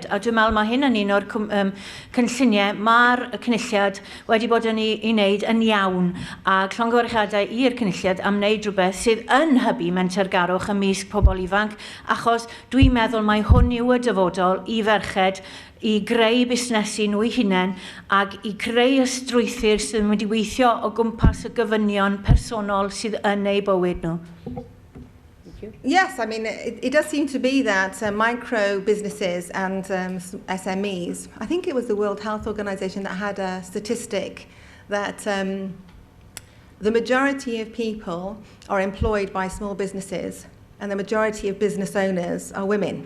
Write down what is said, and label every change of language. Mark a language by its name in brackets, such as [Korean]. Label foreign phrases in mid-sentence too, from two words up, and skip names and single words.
[Welsh] A dwi'n meddwl mae hyn yn un o'r cynlluniau mae'r cynulliad wedi bod yn ei wneud yn iawn a llongyfarchiadau i'r cynulliad am wneud rhywbeth sydd yn hybu mentorgarwch ymysg pobl ifanc, achos dwi'n meddwl mai hwn yw y dyfodol i ferched i greu busnesu nhw eu hunain ac i creu y strwythyr sydd yn wedi weithio o gwmpas y gofynion personol sydd yn eu bywyd nhw. [English] Yes, I mean, it does seem to be that micro businesses and SMEs, I think it was the World Health Organization that had a statistic that the majority of people are employed by small businesses and the majority of business owners are women.